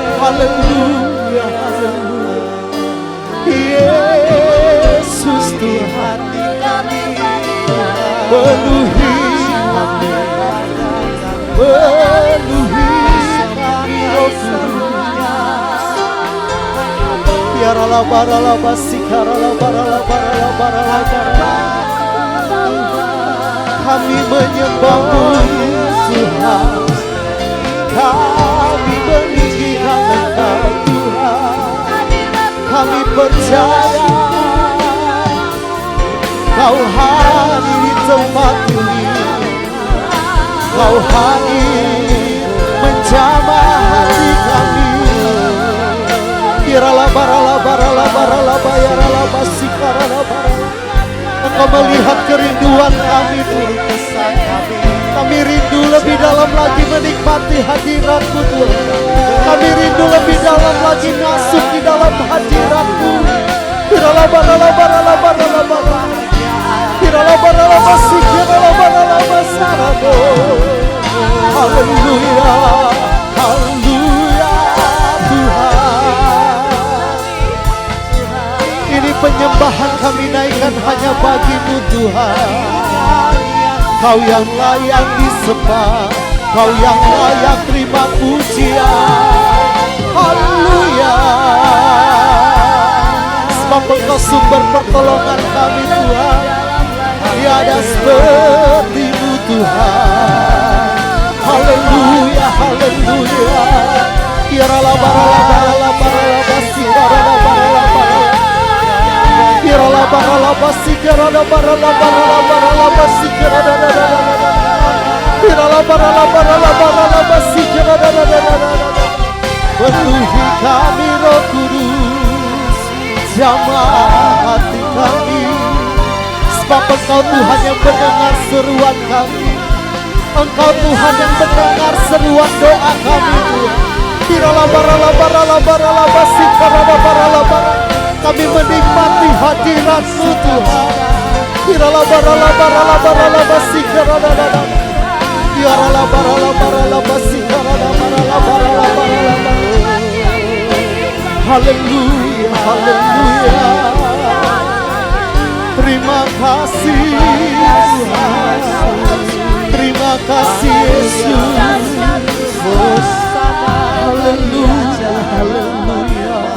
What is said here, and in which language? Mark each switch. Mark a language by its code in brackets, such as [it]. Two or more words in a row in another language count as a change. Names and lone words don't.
[id] haleluya, haleluya. Yesus Tuhan, penuhi kami, penuhi kami, Roh Kudus. Biarlah baralah basikaralah baralah baralah baralah baralah. Kami menyembah-Mu Tuhan, kami meninggikan Engkau Tuhan. Kami percaya Kau hadir di tempat ini, Kau hadir menjamah hati kami. Kiralah baralah baralah baralah bayaralah basikaralah baralah. Engkau melihat kerinduan kami Tuhan. Kami rindu lebih dalam lagi menikmati hadirat-Mu Tuhan. Kami rindu lebih dalam lagi masuk di dalam hadirat-Mu. Kiralah baralah baralah baralah baralah. Kiralah baralah basik, kiralah baralah basarabo. Haleluya, haleluya Tuhan. Ini penyembahan kami naikkan hanya bagi-Mu Tuhan. Kau yang layak disembah, Kau yang layak terima pujian. Haleluya. Sebab Engkau sumber pertolongan kami Tuhan. Tiada seperti-Mu Tuhan. Haleluya, haleluya. Kiralah baralah baralah baralah basi baralah baralah baralah. Kiralah baralah basi kiralah baralah baralah baralah basi kiralah baralah. Kiralah baralah baralah baralah basi kiralah baralah. Penuhi kami Roh Kudus, jamah hati kami. Sebab Engkau Tuhan yang mendengar seruan kami, Engkau Tuhan yang mendengar seruan doa kami Tuhan. Kiralah baralah baralah baralah basi kiralah baralah baralah. Kami menikmati hadirat-Mu Tuhan. Kiralah baralah baralah baralah basi kiralah baralah. Kiralah baralah baralah basi kiralah baralah baralah baralah. Haleluya, haleluya. Terima kasih Tuhan. Terima kasih Yesus. Haleluya, haleluya.